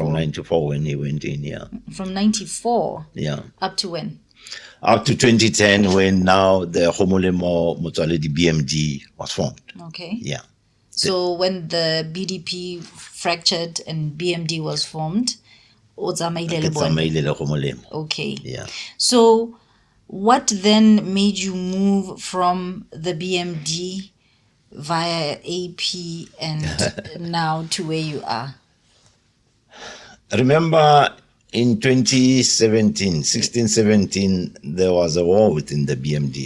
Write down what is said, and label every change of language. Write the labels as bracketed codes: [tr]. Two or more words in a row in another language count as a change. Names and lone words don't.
[en] From 94 when he went in, yeah. From 94 Yeah. up to when? Up to 2010 when now the Gomolemo Motswaledi BMD was formed. Okay. Yeah. So when the BDP fractured and BMD was formed, [tn] Otsamaile le bona. Tsamaile le Gomolemo. [en] Okay. Yeah. So what then made you move from the BMD via AP and now to where you are? Remember in 2017, 16-17, there was a war within the BMD.